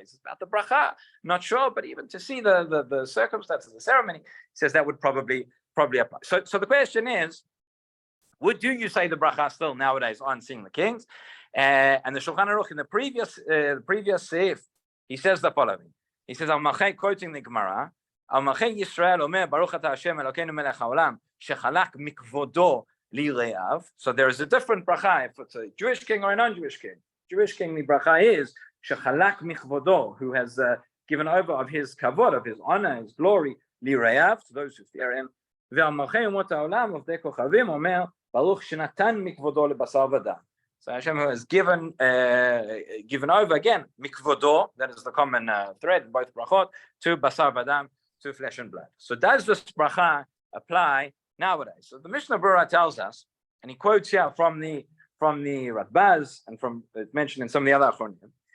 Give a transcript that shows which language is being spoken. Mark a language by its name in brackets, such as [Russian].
[English] It's about the bracha, not sure, but even to see the circumstances of the ceremony, he says that would probably apply. So the question is, do you say the bracha still nowadays on seeing the kings? And the Shulchan Aruch in the previous seif, he says the following. He says, I'm quoting the Gemara, [Hebrew] על מלכי ישראל אומר, ברוך אתה השם אלוקינו מלך העולם, שחלק מכבודו ליראיו. [English] So there is a different bracha if it's a Jewish king or a non-Jewish king. Jewish king, the bracha is, [Hebrew] שחלק מכבודו, [English] who has given over of his kavod, of his honor, his glory, [Hebrew] ליראיו, [English] to those who fear him. [Hebrew] ועל מלכי אומות העולם, עובדי כוכבים, אומר, ברוך שנתן מכבודו לבשר ודם. [English] So Hashem who has given over again, mikvodo, that is the common thread in both brachot, to basar v'dam, to flesh and blood. So does this bracha apply nowadays? So the Mishnah Berurah tells us, and he quotes here from the Radbaz, and from it's mentioned in some of the other achronim.